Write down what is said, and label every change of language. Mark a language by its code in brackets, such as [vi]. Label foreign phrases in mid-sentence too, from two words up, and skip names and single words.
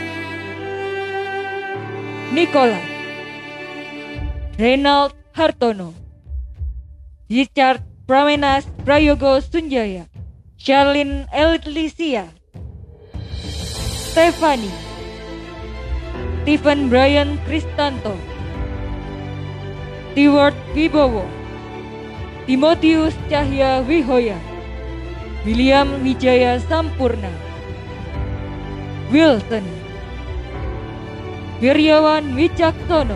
[id] Nicola, Reynald Hartono, Richard Pramenas Prayogo Sunjaya, Charlene Elitisia, Stephanie, Stephen Brian Kristanto, Stewart Wibowo, Timotius Cahya Wihoya, William Wijaya Sampurna, Wilson, Wiryawan Wicaksono.